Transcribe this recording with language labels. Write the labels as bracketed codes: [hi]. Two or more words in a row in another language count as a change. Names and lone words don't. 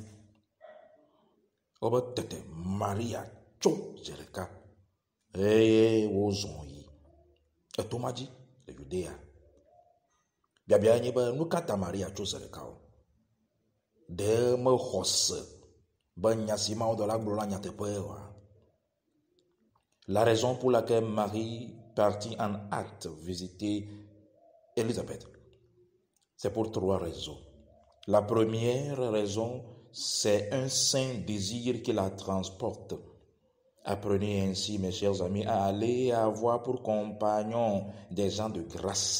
[ee] Wobe tete Maria tso dze ɖeka eye wozɔ yi etoma dzi le Judea. Biabia nye be nu ka ta Maria tso ze ɖeka o? Ɖe mexɔ se be nya si Mawudɔla gblɔ la nyateƒe oa? [fr] La raison pour laquelle Marie partit en hâte visiter Élisabeth, c'est pour 3 raisons. La première raison, c'est un saint désir qui la transporte. Apprenez ainsi, mes chers amis, à aller et à avoir pour compagnons des gens de grâce.